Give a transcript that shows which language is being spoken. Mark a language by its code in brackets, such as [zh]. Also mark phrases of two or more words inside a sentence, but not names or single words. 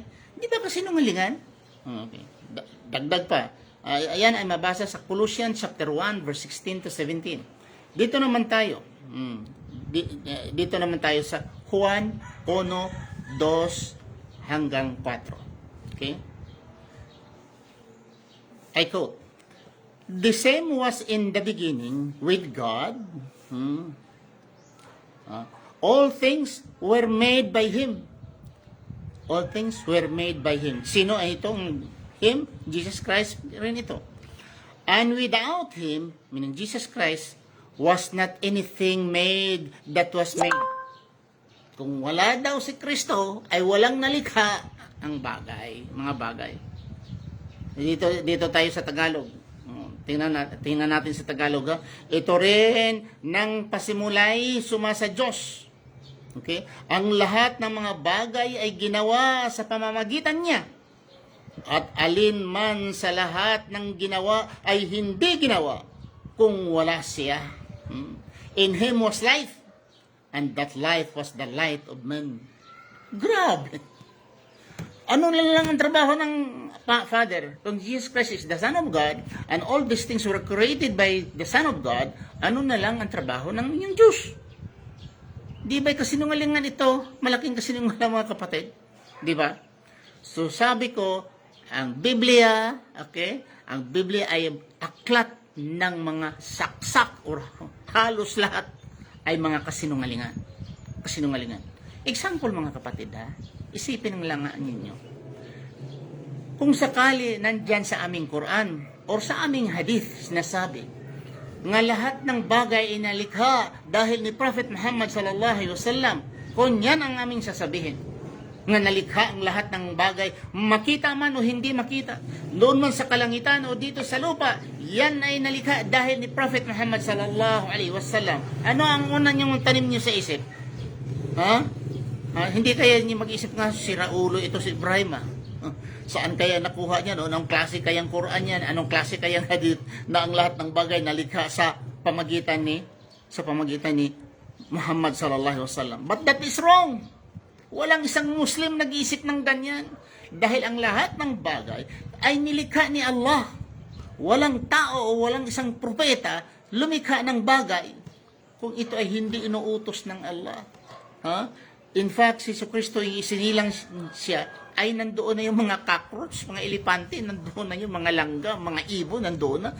[tl] Di ba kasinungalingan? Okay. Dagdag pa. Ayan ay mabasa sa Colossians [en] chapter 1 verse 16 to 17. [tl] Dito naman tayo. Dito naman tayo sa Juan 1:2 hanggang 4. Okay? [en] I quote, the same was in the beginning with God. All things were made by Him. All things were made by Him. [tl] Sino ay itong Him? Jesus Christ rin ito. [en] And without Him, meaning Jesus Christ, was not anything made that was made. [tl] Kung wala daw si Kristo, ay walang nalikha ang bagay, mga bagay. Dito tayo sa Tagalog. Tingnan natin sa Tagalog. Ito rin ng pasimulay sumasa Diyos. Okay? Ang lahat ng mga bagay ay ginawa sa pamamagitan niya. At alin man sa lahat ng ginawa ay hindi ginawa kung wala siya. [en] In Him was life, and that life was the light of men. [tl] Grabe! Ano na lang ang trabaho ng Father? [en] Kung Jesus Christ is the Son of God, and all these things were created by the Son of God, [tl] ano na lang ang trabaho ng inyong Diyos? Di ba kasinungalingan ito? Malaking kasinungalingan, mga kapatid. Di ba? So sabi ko, ang Biblia, okay? Ang Biblia ay aklat ng mga saksak or halos lahat ay mga kasinungalingan. Kasinungalingan. Example, mga kapatid, isipin lang ninyo. Kung sakali nandyan sa aming Quran or sa aming hadith sinasabi nga lahat ng bagay ay nalikha dahil ni Prophet Muhammad [ar] صلى الله عليه وسلم, [tl] kung yan ang aming sasabihin, nga nalikha ang lahat ng bagay, makita man o hindi makita, doon man sa kalangitan o dito sa lupa, yan ay nalikha dahil ni Prophet Muhammad [ar] صلى الله عليه وسلم. [tl] Ano ang una niyong tanim niyo sa isip? Ha? Hindi kaya niyo mag-isip nga, si Raulo ito si Ibrahim Saan kaya nakuha niya? Anong klase kayang Quran yan? Anong klase kayang hadith na ang lahat ng bagay nalikha sa pamagitan ni Muhammad [ar] صلى الله عليه وسلم? [en] But that is wrong. [tl] Walang isang Muslim nag-iisip ng ganyan. Dahil ang lahat ng bagay ay nilikha ni Allah. Walang tao o walang isang propeta lumikha ng bagay kung ito ay hindi inuutos ng Allah. [en] In fact, [tl] si Kristo, isinilang siya, ay nandoon na yung mga cockroach, mga elepante, nandoon na yung mga langga, mga ibon, nandoon na.